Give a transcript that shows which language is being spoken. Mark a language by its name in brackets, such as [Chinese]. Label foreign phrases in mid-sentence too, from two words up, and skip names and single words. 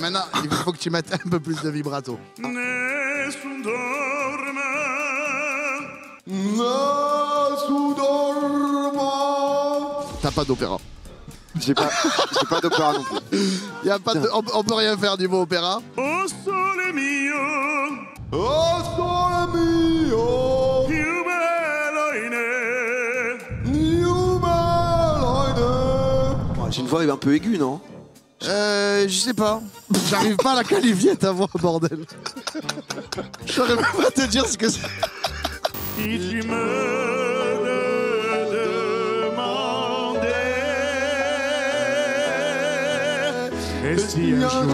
[French] Maintenant, il faut que tu mettes un peu plus de vibrato. T'as pas d'opéra. J'ai pas d'opéra non plus. Y a pas de, on peut rien faire du mot opéra. [Italian] Oh sole mio, oh sole mio, più bello in [French] J'ai une voix un peu aiguë, non? Je sais pas. J'arrive pas à la qualifier ta voix, bordel. Je saurais même pas te dire ce que c'est. Si tu me demandais, et si un jour,